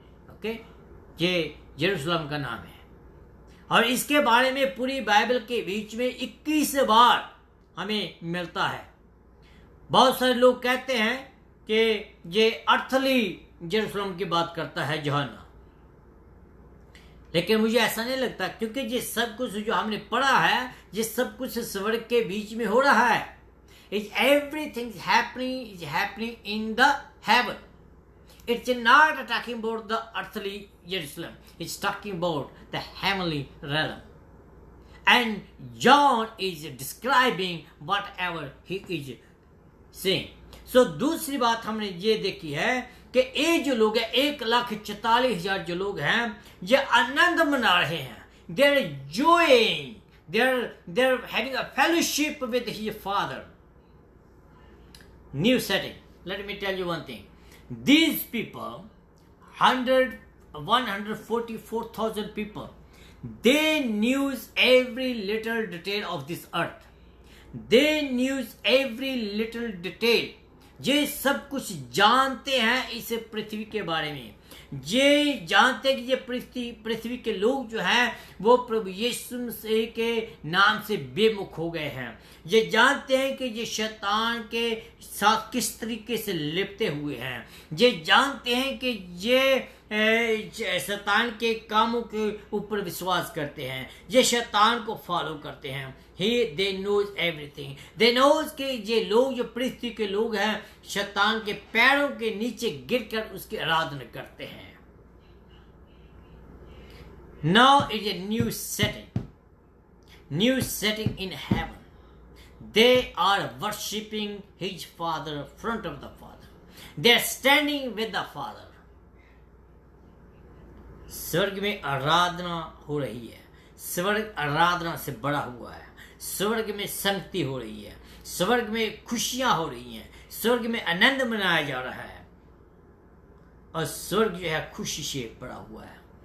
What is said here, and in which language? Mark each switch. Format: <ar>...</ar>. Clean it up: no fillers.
<hi>Okay, ये Jerusalem का नाम है। और इसके बारे में पूरी बाइबल के बीच में 21 बार हमें मिलता है। बहुत सारे लोग कहते हैं कि ये अर्थली जेरूसलम की बात करता है यूहन्ना, लेकिन मुझे ऐसा नहीं लगता, क्योंकि ये सब कुछ जो हमने पढ़ा है, ये सब कुछ स्वर्ग के बीच में हो रहा है।</hi> <en>Everything is happening in the heaven. It's not talking about the earthly Jerusalem. It's talking about the heavenly realm. And John is describing whatever he is saying.</en> <hi>So दूसरी बात हमने ये देखी है कि ये जो लोग हैं, 1,44,000 जो लोग हैं, ये आनंद मना रहे हैं।</hi> <en>They're enjoying. They're having a fellowship with his Father. New setting. Let me tell you one thing. These people, 144,000 people, they knew every little detail of this earth. They knew every little detail.</en> <hi>ये सब कुछ जानते हैं इस पृथ्वी के बारे में। ये जानते हैं कि ये पृथ्वी के लोग जो हैं वो प्रभु यीशु मसीह के नाम से बेमुख हो गए हैं। ये जानते हैं कि ये शैतान के साथ किस तरीके से लिपटे हुए हैं। ये जानते हैं कि ये शैतान के कामों के ऊपर विश्वास करते हैं, ये शैतान को फॉलो करते हैं।</hi> <en>They knows everything. They knows</en> <hi>कि ये लोग जो पृथ्वी के लोग हैं, शैतान के पैरों के नीचे गिरकर उसकी आराधना करते हैं।</hi> <en>Now is a new setting in heaven. They are worshipping his Father, front of the Father. They are standing with the Father.</en> <hi>स्वर्ग में आराधना हो रही है। स्वर्ग आराधना से बड़ा हुआ है। स्वर्ग में संगति हो रही है। स्वर्ग में खुशियां हो रही हैं। स्वर्ग में आनंद मनाया जा रहा है, और स्वर्ग जो है खुशी से भरा हुआ है।</hi>